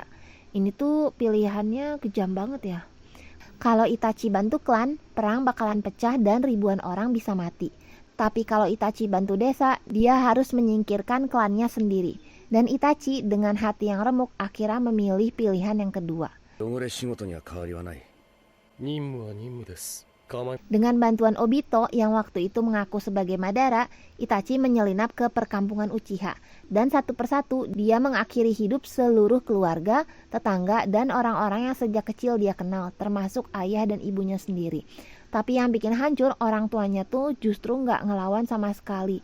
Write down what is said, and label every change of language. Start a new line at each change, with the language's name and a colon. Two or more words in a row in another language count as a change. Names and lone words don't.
Indonesian: Ini tuh pilihannya kejam banget ya. Kalau Itachi bantu klan, perang bakalan pecah dan ribuan orang bisa mati. Tapi kalau Itachi bantu desa, dia harus menyingkirkan klannya sendiri. Dan Itachi dengan hati yang remuk akhirnya memilih pilihan yang kedua.
Japanese: 汚れ仕事には変わりはない。任務は任務です。
Indonesian: Dengan bantuan Obito yang waktu itu mengaku sebagai Madara, Itachi menyelinap ke perkampungan Uchiha. Dan satu persatu dia mengakhiri hidup seluruh keluarga, tetangga, dan orang-orang yang sejak kecil dia kenal, termasuk ayah dan ibunya sendiri. Tapi yang bikin hancur, orang tuanya tuh justru nggak ngelawan sama sekali.